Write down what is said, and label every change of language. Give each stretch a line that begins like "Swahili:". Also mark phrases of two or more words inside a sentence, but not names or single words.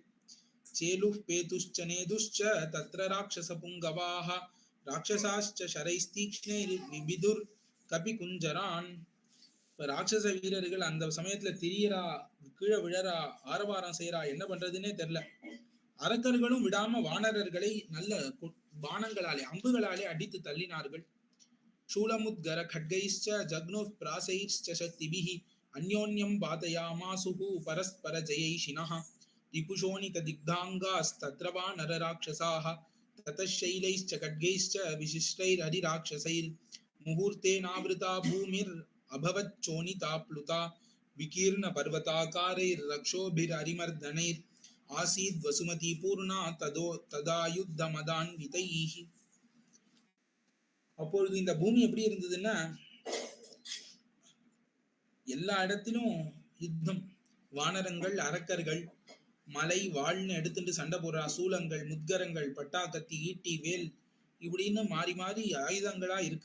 Sanskrit: चेलु पेतुश्चनेतुश्च तत्र राक्षस पुङ्गवाह राक्षसाश्च शरैस्तीक्ष्णैर् विभिदुर् कपि कुञ्जरान्.
Tamil: இப்ப ராட்சச வீரர்கள் அந்த சமயத்துல திரியறா, கீழே விழறா, ஆரவாரம் செய்யறா, என்ன பண்றதுன்னே தெரியல. அரக்கர்களும் விடாம வானரர்களை நல்ல பானங்களாலே அம்புகளாலே அடித்து தள்ளினார்கள்.
Sanskrit: शूलमुद्गर खड्गैश्च जग्नुः प्रासैश्च शक्तिभिः अन्योन्यं बाधयामासुः परस्पर जयैषिणः रिपुशोणितदिग्धाङ्गास्तत्र वा नरराक्षसाः ततः शैलैश्च खड्गैश्च विशिष्टैररिराक्षसैर्मुहूर्तेनावृता भूमिरभवच्चोनिता प्लुता विकीर्णपर्वताकारैर्रक्षोभिररिमर्दनैर् आसीद् वसुमती पूर्णा तदा युद्धमदान्वितैः.
Tamil: அப்பொழுது இந்த பூமி எப்படி இருந்ததுன்னா, எல்லா இடத்திலும் யுத்தம், வானரங்கள், அரக்கர்கள், மலை வாழ்னு எடுத்துட்டு சண்டை போடுற சூலங்கள், முத்கரங்கள், பட்டாக்கத்தி, ஈட்டி, வேல் இப்படின்னு மாறி மாறி ஆயுதங்களா இருக்கு.